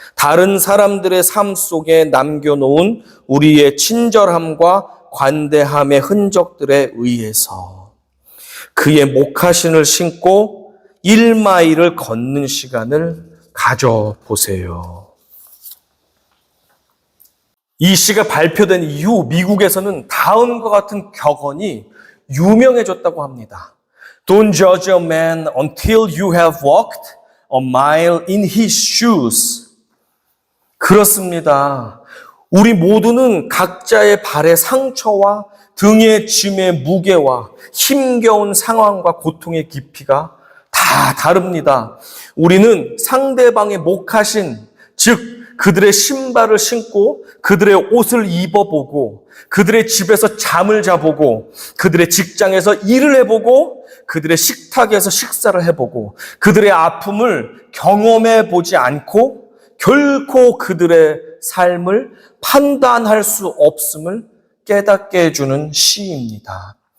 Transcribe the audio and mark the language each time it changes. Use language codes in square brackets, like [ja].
[ko] 다른 사람들의 삶 속에 남겨놓은 우리의 친절함과 관대함의 흔적들에 의해서 그의 목화신을 신고 1마일을 걷는 시간을 가져보세요. 이 시가 발표된 이후 미국에서는 다음과 같은 격언이 유명해졌다고 합니다. [en] Don't judge a man until you have walked a mile in his shoes. [ko] 그렇습니다. 우리 모두는 각자의 발의 상처와 등의 짐의 무게와 힘겨운 상황과 고통의 깊이가 다 다릅니다. 우리는 상대방의 목화신, 즉 그들의 신발을 신고 그들의 옷을 입어보고 그들의 집에서 잠을 자보고 그들의 직장에서 일을 해보고 그들의 식탁에서 식사를 해보고 그들의 아픔을 경험해보지 않고 결코 그들의 삶을 판단할 수 없음을 깨닫게 해주는 시입니다.